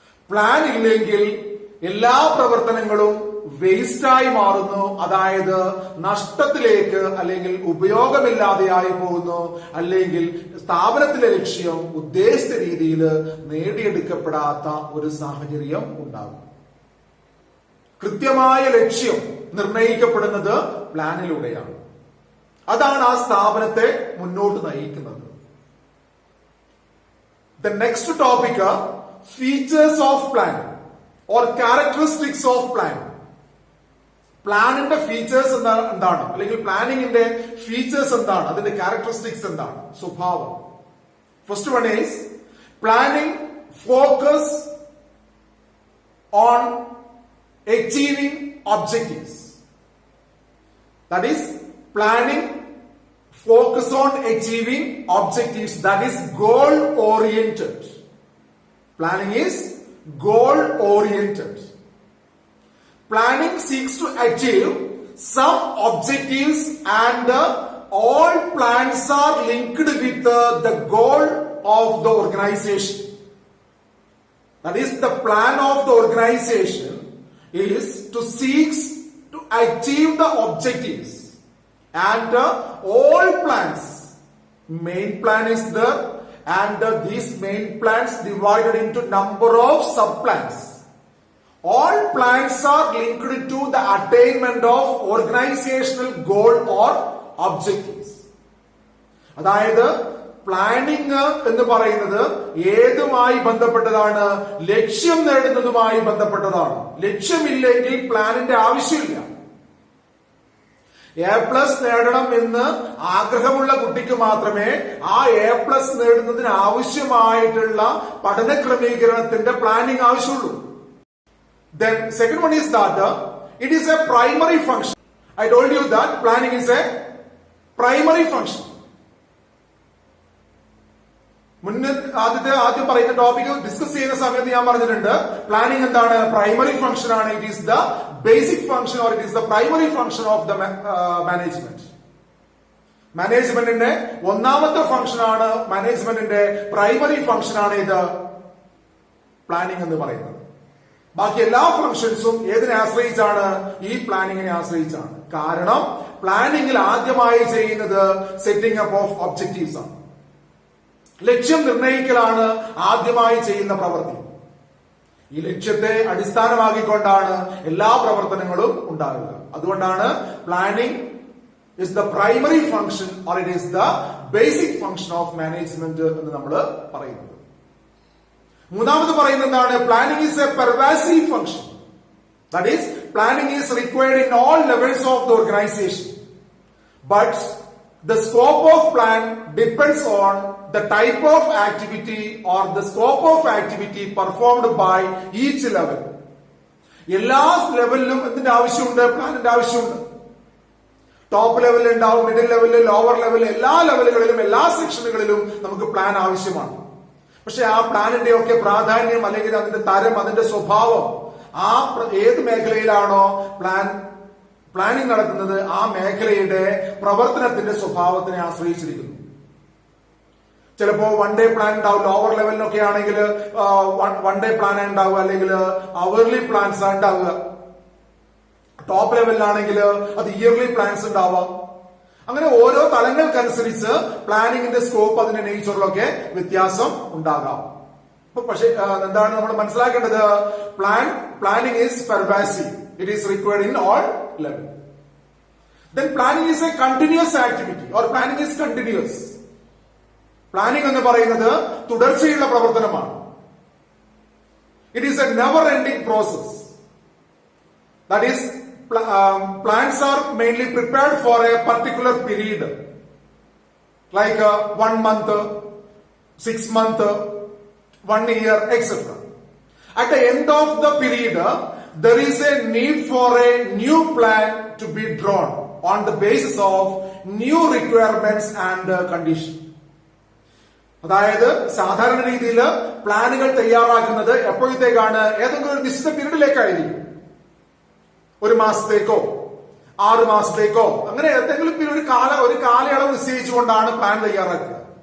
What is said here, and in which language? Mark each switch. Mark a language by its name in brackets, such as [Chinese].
[Malayalam] Plan ഇല്ലെങ്കിൽ എല്ലാ പ്രവർത്തനങ്ങളും വേസ്റ്റായി മാറുന്നു, അതായത് നഷ്ടത്തിലേക്ക് അല്ലെങ്കിൽ ഉപയോഗമില്ലാതെയായി പോകുന്നു, അല്ലെങ്കിൽ സ്ഥാപനത്തിലെ ലക്ഷ്യം ഉദ്ദേശിച്ച രീതിയിൽ നേടിയെടുക്കപ്പെടാത്ത ഒരു സാഹചര്യം ഉണ്ടാകും. കൃത്യമായ ലക്ഷ്യം നിർണയിക്കപ്പെടുന്നത് പ്ലാനിലൂടെയാണ്. അതാണ് ആ സ്ഥാപനത്തെ മുന്നോട്ട് നയിക്കുന്നത്. [English] The next topic, features of plan or characteristics of plan. [Malayalam] പ്ലാനിന്റെ features എന്താണ്, അല്ലെങ്കിൽ പ്ലാനിങ്ങിന്റെ ഫീച്ചേഴ്സ് എന്താണ്, അതിന്റെ ക്യാരക്ടറിസ്റ്റിക്സ് എന്താണ്, സ്വഭാവം. [English] First one is planning focus on achieving objectives. That is, planning focus on achieving objectives, that is goal oriented. Planning is goal oriented. Planning seeks to achieve some objectives and all plans are linked with the goal of the organization. That is, the plan of the organization is to seek to achieve the objectives and all plans, main plan is there and these main plans divided into number of sub plans. All plans are linked to the attainment of organizational goal or objectives. [Malayalam] അതായത് planning എന്ന് പറയുന്നത് ഏതുമായി ബന്ധപ്പെട്ടതാണ്? ലക്ഷ്യം നേടുന്നതുമായി ബന്ധപ്പെട്ടതാണ്. ലക്ഷ്യമില്ലെങ്കിൽ പ്ലാനിന്റെ ആവശ്യമില്ല. A+ നേടണം എന്ന് ആഗ്രഹമുള്ള കുട്ടിക്ക് മാത്രമേ ആ A+ നേടുന്നതിന് ആവശ്യമായിട്ടുള്ള പഠന ക്രമീകരണത്തിന്റെ പ്ലാനിങ് ആവശ്യമുള്ളൂ. [English] Then second one is that it is a primary function. I told you that planning is a primary function. [Malayalam] ആദ്യം പറയുന്ന ടോപ്പിക് ഡിസ്കസ് ചെയ്യുന്ന സമയത്ത് ഞാൻ പറഞ്ഞിട്ടുണ്ട്, പ്ലാനിംഗ് എന്താണ്? പ്രൈമറി ഫംഗ്ഷൻ ആണ്. [English] It is the basic function or it is the primary function of the management. [Malayalam] മാനേജ്മെന്റിന്റെ ഒന്നാമത്തെ ഫംഗ്ഷൻ ആണ്, മാനേജ്മെന്റിന്റെ പ്രൈമറി ഫംഗ്ഷൻ ആണ് ഇത് പ്ലാനിംഗ് എന്ന് പറയുന്നത്. ബാക്കി എല്ലാ ഫംഗ്ഷൻസും ഏതിനെ ആശ്രയിച്ചാണ്? ഈ പ്ലാനിങ്ങിനെ ആശ്രയിച്ചാണ്. കാരണം പ്ലാനിങ്ങിൽ ആദ്യമായി ചെയ്യുന്നത് [English] setting up of objectives [Malayalam] ആണ്. ലക്ഷ്യം നിർണയിക്കലാണ് ആദ്യമായി ചെയ്യുന്ന പ്രവൃത്തി. ഈ ലക്ഷ്യത്തെ അടിസ്ഥാനമാക്കിക്കൊണ്ടാണ് എല്ലാ പ്രവർത്തനങ്ങളും ഉണ്ടാകുക. അതുകൊണ്ടാണ് [English] planning is the primary function or it is the basic function of management [Malayalam] എന്ന് നമ്മൾ പറയുന്നത്. മൂന്നാമത് പറയുന്നത് എന്താണ്? [English] Planning is a pervasive function. That is planning is required in all levels of the organisation. But the scope of plan depends on the type of activity or the scope of activity performed by each level. [Malayalam] എല്ലാ ലെവലിലും എന്തിന്റെ ആവശ്യമുണ്ട്? പ്ലാനിന്റെ ആവശ്യമുണ്ട്. Top ലെവലിൽ ഉണ്ടാവും, middle ലെവലിൽ, lower ലെവലിൽ, എല്ലാ ലെവലുകളിലും എല്ലാ സെക്ഷനുകളിലും നമുക്ക് പ്ലാൻ ആവശ്യമാണ്. പക്ഷെ ആ പ്ലാനിന്റെ ഒക്കെ പ്രാധാന്യം അല്ലെങ്കിൽ അതിന്റെ തരം, അതിന്റെ സ്വഭാവം ആ ഏത് മേഖലയിലാണോ പ്ലാനിംഗ് നടക്കുന്നത് ആ മേഖലയുടെ പ്രവർത്തനത്തിന്റെ സ്വഭാവത്തിനെ ആശ്രയിച്ചിരിക്കുന്നു. ചിലപ്പോ വൺ ഡേ പ്ലാൻ ഉണ്ടാവും, ലോവർ ലെവലിനൊക്കെ ആണെങ്കിൽ വൺ ഡേ പ്ലാൻ ഉണ്ടാവുക, അല്ലെങ്കിൽ അവർലി പ്ലാൻസ് ഉണ്ടാവുക. ടോപ്പ് ലെവലിലാണെങ്കിൽ അത് ഇയർലി പ്ലാൻസ് ഉണ്ടാവാം. അങ്ങനെ ഓരോ തലങ്ങൾക്കനുസരിച്ച് പ്ലാനിങ്ങിന്റെ സ്കോപ്പ്, അതിന്റെ നേച്ചറിലൊക്കെ വ്യത്യാസം ഉണ്ടാകാം. പക്ഷെ എന്താണ് നമ്മൾ മനസ്സിലാക്കേണ്ടത്? [English] Planning is pervasive. It is required in all levels. Then planning is a continuous activity or planning is continuous. [Malayalam] Planning എന്ന് പറയുന്നത് തുടർച്ചയുള്ള പ്രവർത്തനമാണ്. [English] It is a never ending process. That is, plans are mainly prepared for a particular period, like 1 month, 6 months, 1 year, etc. At the end of the period, there is a need for a new plan to be drawn on the basis of new requirements and conditions. [Malayalam] അതായത് സാധാരണ രീതിയിൽ പ്ലാനുകൾ തയ്യാറാക്കുന്നത് എപ്പോഴത്തേക്കാണ്? ഏതെങ്കിലും ഒരു നിശ്ചിത പീരീഡിലേക്കായിരിക്കും. 1 മാസത്തേക്കോ 6 മാസത്തേക്കോ അങ്ങനെ ഏതെങ്കിലും ഒരു കാലയളവ് നിശ്ചയിച്ചുകൊണ്ടാണ് പ്ലാൻ തയ്യാറാക്കുക.